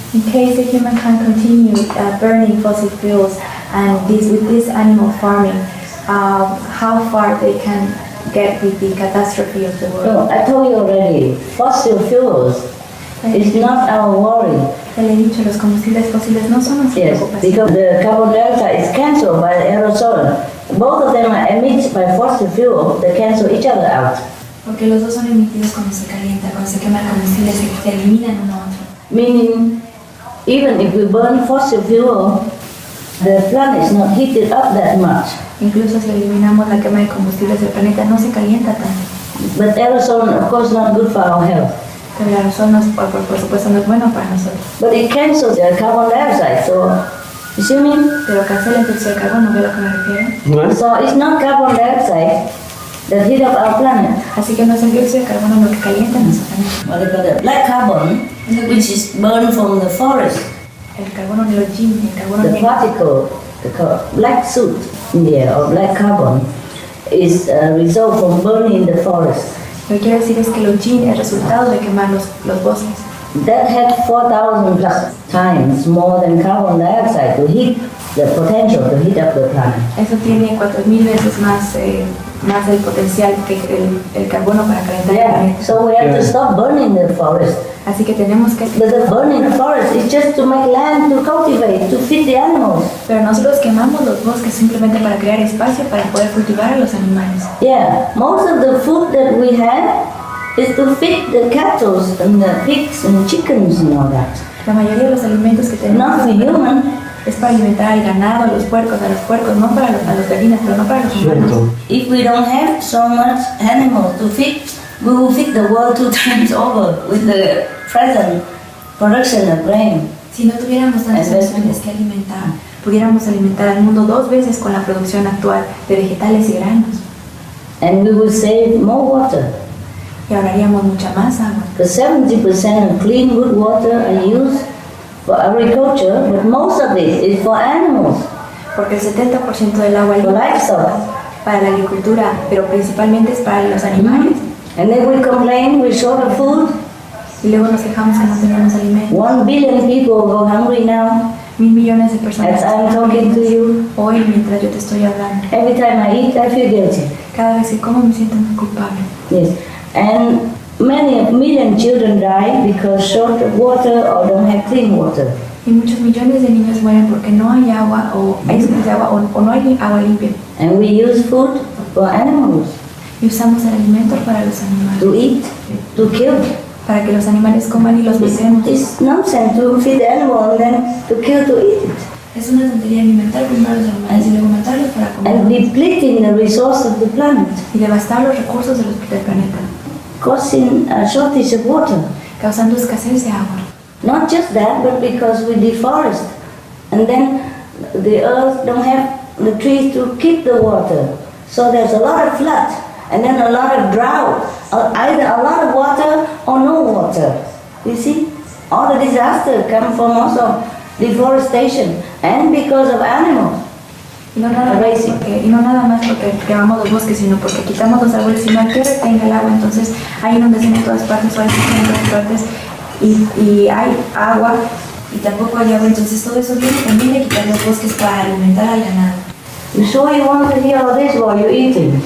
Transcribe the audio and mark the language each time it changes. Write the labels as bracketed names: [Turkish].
[English] In case the humankind continue burning fossil fuels and with this animal farming, how far they can get with the catastrophe of the world? So I told you already, fossil fuels is not our worry. [Spanish] Ya le he dicho, los combustibles fósiles no son nuestra [English] Yes, [Spanish] preocupación. [English] because the carbon dioxide is cancelled by the aerosol. Both of them are emitted by fossil fuel. They cancel each other out. [Spanish] Porque los dos son emitidos cuando se calienta, cuando se quema el combustible, se eliminan uno a otro. [English] Meaning, even if we burn fossil fuel, the planet is not heated up that much. [Spanish] Incluso si eliminamos la quema de combustibles del planeta, no se calienta tanto. [English] But aerosol, of course, not good for our health. [Spanish] Pero el aerosol, por supuesto, no es bueno para nosotros. [English] But it cancels the carbon dioxide. So, you see me? [Spanish] Pero cancela el dióxido de carbono, ¿ve a lo que me refiero? ¿No? [English] So it's not carbon dioxide that heat up our planet. [Spanish] Así que no es el dióxido de carbono lo que calienta nuestro planeta. [English] What they call the black carbon, which is burned from the forest. [Spanish] El carbono neogen, el carbono [English] The [Spanish] negro. [English] particle, the black soot in the air, or black carbon, is a result from burning the forest. [Spanish] Lo que quiero decir es que el neogen es resultado de quemar los bosques. [English] That had 4,000 plus times more than carbon dioxide to heat the potential to heat up the planet. [Spanish] Eso tiene 4000 veces más el potencial que el carbono para calentar el [English] Yeah, [Spanish] planeta. [English] so we have to stop burning the forest. [Spanish] Así que tenemos que... [English] But the burning the forest is just to make land to cultivate, to feed the animals. [Spanish] Pero nosotros quemamos los bosques simplemente para crear espacio para poder cultivar a los animales. [English] Yeah, most of the food that we have is to feed the cattle and the pigs and chickens and all that. [Spanish] La mayoría de los alimentos que tenemos [English] Not for human. [Spanish] es para alimentar al ganado, a los puercos, no para a los gallinas, pero no para los humanos. Cierto. [English] If we don't have so much animals to feed, we will feed the world 2 times over with the present production of grain. [Spanish] Si no tuviéramos tantas Es opciones que alimentar, pudiéramos alimentar al mundo 2 veces con la producción actual de vegetales y granos. [English] And we will save more water. [Spanish] Y ahorraríamos mucha más agua. [English] Because 70% of clean, good water are used for agriculture, but most of it is for animals, [Spanish] Porque el 70% del agua [English] for [Spanish] limpia es [English] livestock. [Spanish] para la agricultura, pero principalmente es para los animales. [English] And then we complain we're short of food. [Spanish] Y luego nos quejamos que no tenemos alimento. [English] 1 billion people go hungry now. [Spanish] 1.000 millones de personas [English] As I'm talking to you, [Spanish] hoy mientras yo te estoy hablando. [English] every time I eat, I feel guilty. [Spanish] Cada vez que como me siento muy culpable. [English] Yes, and many million children die because short of water or don't have clean water. [Spanish] Y muchos millones de niños mueren porque no hay agua o hay escasez de agua o no hay agua limpia. [English] And we use food for animals [Spanish] Y usamos el alimento para los animales, [English] to eat, to kill. [Spanish] para que los animales coman y los matemos. [English] It's nonsense to feed the animal and then to kill to eat it. [Spanish] Es una tontería alimentar primero a los animales y luego matarlos para [English] And [Spanish] comer. [English] depleting the resource of the planet, [Spanish] Y devastar los recursos del planeta, [English] causing a shortage of water. [Spanish] causando escasez de agua. [English] Not just that, but because we deforest. And then the earth don't have the trees to keep the water. So there's a lot of flood and then a lot of drought. Either a lot of water or no water. You see? All the disaster come from also deforestation and because of animals. [Spanish] Y no nada más porque quemamos los bosques, sino porque quitamos los árboles y no hay que retenga el agua. Entonces hay inundación en todas partes, hay en todas partes y hay agua y tampoco hay agua. Entonces todo eso viene también de quitar los bosques para alimentar al ganado. [English] You sure you want to hear all this while you're eating?